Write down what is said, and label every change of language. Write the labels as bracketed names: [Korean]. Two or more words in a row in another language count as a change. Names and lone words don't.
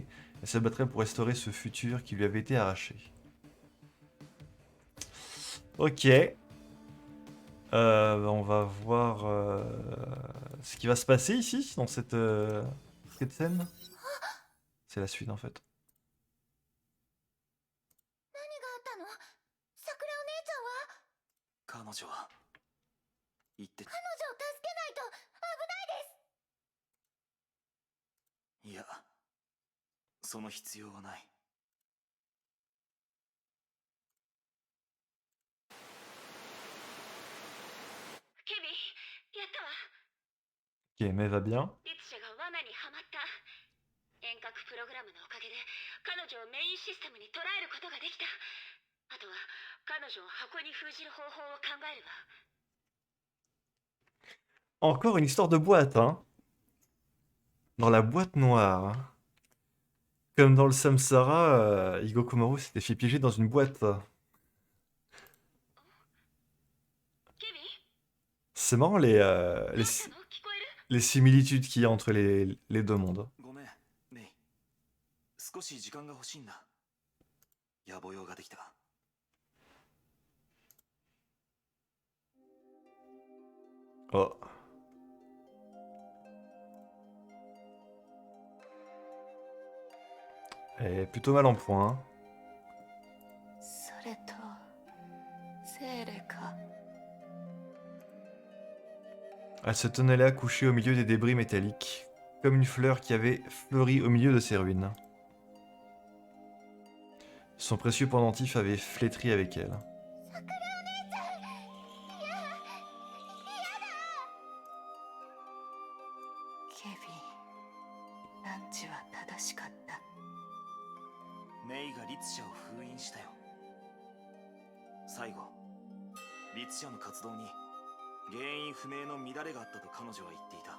[French] Elle se battrait pour restaurer ce futur qui lui avait été arraché. Ok. On va voir ce qui va se passer ici, dans cette scène. C'est la suite en fait. [Japanese] 何があったの？桜お姉ちゃんは？彼女は言ってた。彼女を助けないと危ないです。いや、その必要はない。ケビン、やったわ。 [French] Ok, mais va bien. [Japanese] リツシャが罠にはまった。遠隔プログラムのおかげで彼女をメインシステムに捉えることができた。あとは彼女を箱に封じる方法を考えるわ。 [French] Encore une histoire de boîte, hein. Dans la boîte noire. Hein. Comme dans le Samsara, Eigo Kumaru s'était fait piéger dans une boîte. [Japanese] ケビン、 [French] C'est marrant [Japanese] どうしたの？聞こえる？ [French] les similitudes qu'il y a entre les deux mondes. [Japanese] ごめん、メイ。少し時間が欲しいんだ。野暮用ができた。 [French] Oh. Elle est plutôt mal en point. Hein. [Japanese] それとゼーレか。 [French] Elle se tenait là, couchée au milieu des débris métalliques, comme une fleur qui avait fleuri au milieu de ses ruines. Son précieux pendentif avait flétri avec elle. [Japanese] 桜お姉ちゃん。いや、嫌だ。ケビン、ナンジは正しかった。メイがリツシャを封印したよ。最後、リツシャの活動に原因不明の乱れがあったと彼女は言っていた。